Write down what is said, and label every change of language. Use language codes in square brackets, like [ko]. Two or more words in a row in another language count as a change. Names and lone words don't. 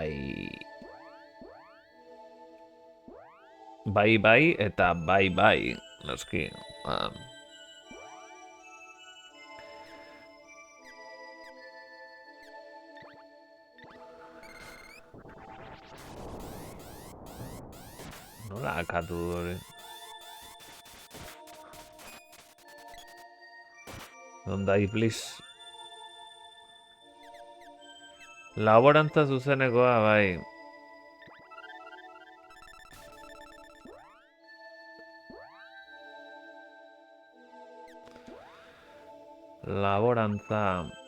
[eu] Bai eta bai, noski. Nola akatu hori? [en] Don't die, please. [eu] Laborantza zuzenekoa, bai. Laborantza.